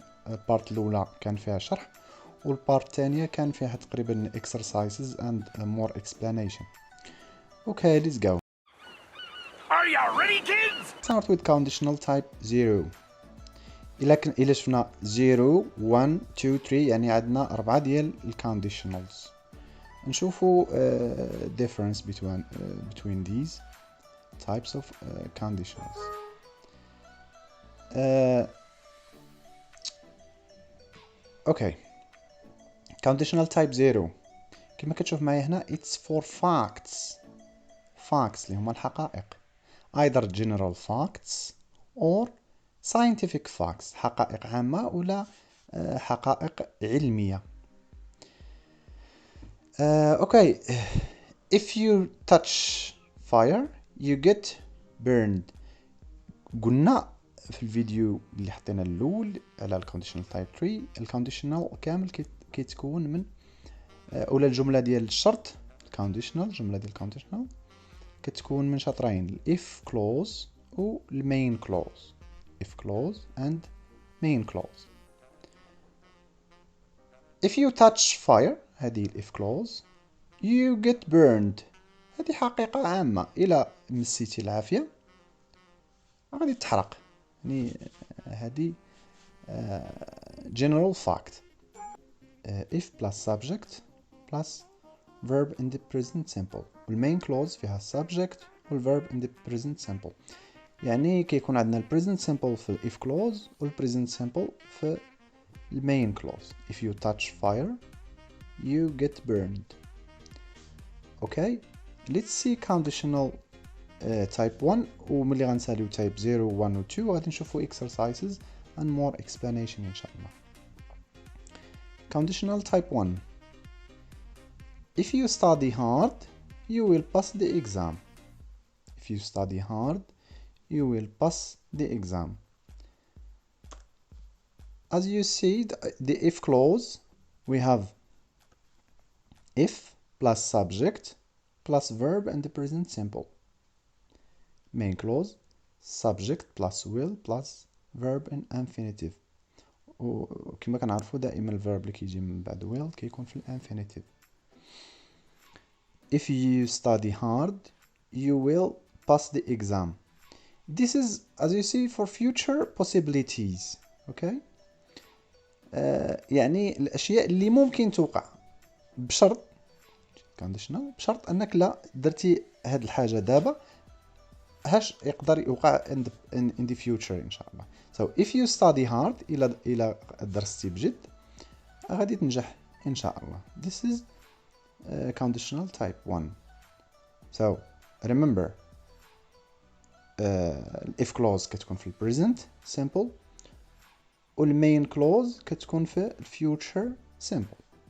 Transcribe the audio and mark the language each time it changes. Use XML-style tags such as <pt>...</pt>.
<ar>البارت الاولى كان فيها شرح، والبارت الثانيه كان فيها تقريبا</ar> <en>exercises and more explanation. Okay, let's go. Are you ready, kids? Start with conditional type 0.</en> <ar>إلا شفنا 0 1 2 3 يعني عندنا 4 ديال الconditionals. نشوفوا</ar> <en>difference between these types of conditionals. Okay.</en> <ar>Conditional type 0 كما كتشوف معايا هنا</ar> <en>it's for facts</en> <ar>اللي هما الحقائق،</ar> <en>either general facts or scientific facts،</en> <ar>حقائق عامة ولا حقائق علمية.</ar> <en>Okay, if you touch fire you get burned.</en> <ar>قلنا في الفيديو اللي حطينا الأول على الكونديشنال تايب 3 الكونديشنال كامل كيتكون من أولا الجملة ديال الشرط الكونديشنال، الجملة ديال الكونديشنال كتكون من شطرين الإف كلوز و المين كلوز.</ar> <en>if clause and main clause. if you touch fire هذه if clause you get burned.</en> <ar>هذه حقيقة عامة، إلى مسيتي العافية غادي تحرق، يعني هذه general fact.</ar> <en>if plus subject plus verb in the present simple. والmain clause فيها subject والverb in the present simple.</en> <ar>يعني كيكون عندنا ال present simple في if clause وال present simple في ال main clause.</ar> <en>if you touch fire you get burned. okay, let's see conditional type 1</en> <ar>وملي غنساليو</ar> <en>type 0 1 و 2</en> <ar>غادي نشوفو</ar> <en>exercises and more explanation</en> <ar>إن شاء الله.</ar> <en>conditional type 1 if you study hard you will pass the exam. if you study hard you will pass the exam. as you see the if clause we have if plus subject plus verb and the present simple. main clause subject plus will plus verb in infinitive.</en> <ar>وكما كنعرفوا دائما الverb اللي كيجي من بعد will كيكون في infinitive.</ar> <en>if you study hard you will pass the exam. this is as you see for future possibilities.</en> <ar>okay, يعني الاشياء اللي ممكن توقع بشرط conditional، بشرط انك لا درتي هاد الحاجه دابا هاش يقدر يوقع</ar> <en>in the future</en> <ar>ان شاء الله.</ar> <en>so if you study hard</en> <ar>الى درستي بجد غادي تنجح ان شاء الله.</ar> <en>this is conditional type 1. so remember if clause</en> <ar>كتكون في</ar> <en>present simple والmain clause كتكون في future simple.</en>